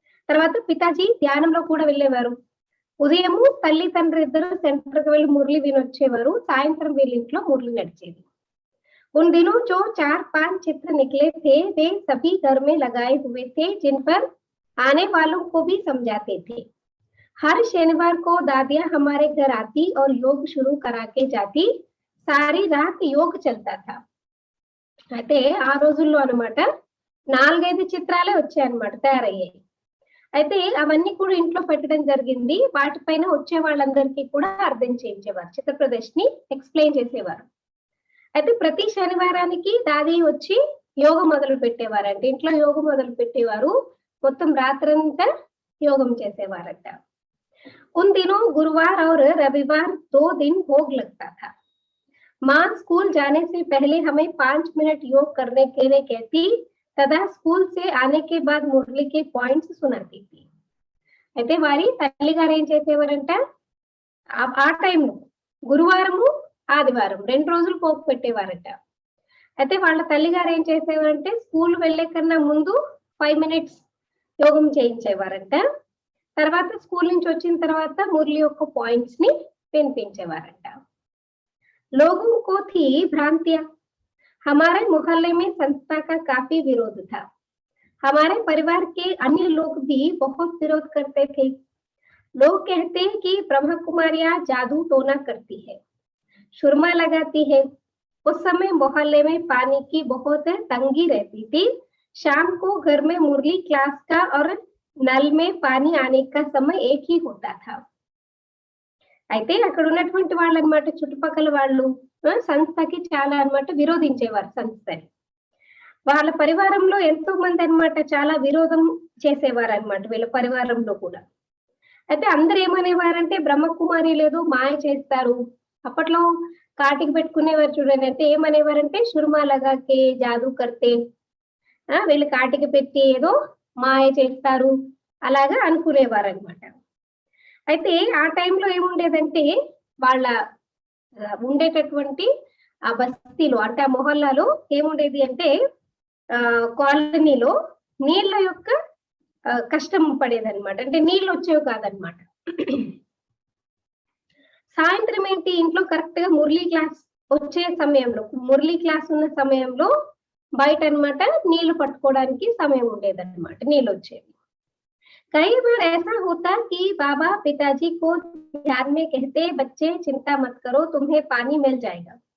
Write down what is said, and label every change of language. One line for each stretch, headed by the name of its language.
Telugu: తర్వాత పితాజీ ధ్యానంలో కూడా వెళ్ళేవారు. ఉదయము తల్లి తండ్రి ఇద్దరు సెంటర్ కి వెళ్ళి మురళి వినొచ్చేవారు. సాయంత్రం వీళ్ళ ఇంట్లో మురళి నడిచేది.
Hindi: उन दिनों जो 4-5 चित्र निकले थे वे सभी घर में लगाए हुए थे, जिन पर आने वालों को भी समझाते थे. हर शनिवार को दादियां हमारे घर आती और योग शुरू करा के जाती. सारी रात योग चलता था.
Telugu: అయితే ఆ రోజుల్లో అన్నమాట 4-5 చిత్రాలే వచ్చాయన్నమాట, తయారయ్యాయి. అయితే అవన్నీ కూడా ఇంట్లో పెట్టడం జరిగింది. వాటిపైన వచ్చే వాళ్ళందరికీ కూడా అర్థం చేయించేవారు, చిత్ర ప్రదర్శని ఎక్స్ప్లెయిన్ చేసేవారు. అయితే ప్రతి శనివారానికి దాది వచ్చి యోగం మొదలు పెట్టేవారంట. ఇంట్లో యోగం మొదలు పెట్టేవారు. మొత్తం రాత్రంతా యోగం చేసేవారట.
Hindi: उन दिनों गुरुवार और रविवार 2 दिन भोग लगता था. माँ स्कूल जाने से पहले हमें 5 मिनट योग करने के लिए कहती, तथा स्कूल से आने के बाद मुरली के पॉइंट्स सुनाती थी.
Telugu: అయితే వారి తల్లి గారు ఏం చేసేవారంట, ఆ టైంలో గురువారము ఆదివారం 2 రోజులు పోగు పెట్టేవారట. అయితే వాళ్ళ తల్లి గారు ఏం చేసేవారంటే స్కూల్ వెళ్లే కన్నా ముందు 5 మినిట్స్ యోగం చేయించేవారంట. తర్వాత స్కూల్ నుంచి వచ్చిన తర్వాత మురళి యొక్క పాయింట్స్ ని వినిపించేవారంట.
Hindi: लोगों को थी भ्रांतियां. हमारे मोहल्ले में संस्था का काफी विरोध था. हमारे परिवार के अन्य लोग भी बहुत विरोध करते थे. लोग कहते हैं कि ब्रह्म कुमारियां जादू टोना करती है. सुरमा लगाती है। उस समय मोहल्ले में पानी की बहुत तंगी रहती थी। शाम को घर में मुरली क्लास का और नल में पानी आने का समय एक ही होता था।
Telugu: అయితే అక్కడ ఉన్నటువంటి వాళ్ళు అన్నమాట చుట్టుపక్కల వాళ్ళు సంస్థకి చాలా అన్నమాట విరోధించేవారు సంస్థని. వాళ్ళ పరివారంలో ఎంతో మంది అన్నమాట చాలా విరోధం చేసేవారు అన్నమాట వీళ్ళ పరివారంలో కూడా. అయితే అందరూ ఏమనేవారంటే బ్రహ్మకుమారి లేదు మాయ చేస్తారు. అప్పట్లో కాటికి పెట్టుకునేవారు చూడండి. అంటే ఏమనేవారంటే
Hindi: సుర్మా లగాకే జాదూ కర్తే
Telugu: వీళ్ళు కాటికి పెట్టి ఏదో మాయ చేస్తారు అలాగా అనుకునేవారన్నమాట. అయితే ఆ టైంలో ఏముండేదంటే వాళ్ళ ఉండేటటువంటి ఆ బస్తీలో అంటే ఆ మొహల్లాలో ఏముండేది అంటే కాలనీలో నీళ్ళ యొక్క కష్టం పడేదన్నమాట. అంటే నీళ్ళు వచ్చేవి కాదనమాట. సాయంత్రం ఏంటి ఇంట్లో కరెక్ట్ గా మురళీ క్లాస్ వచ్చే సమయంలో మురళీ క్లాస్ ఉన్న సమయంలో బయట అన్నమాట నీళ్లు పట్టుకోవడానికి సమయం ఉండేదన్నమాట. నీళ్ళు వచ్చేవి.
Hindi: कई बार ऐसा होता कि बाबा पिताजी को ध्यान में कहते बच्चे चिंता मत करो तुम्हें पानी मिल जाएगा.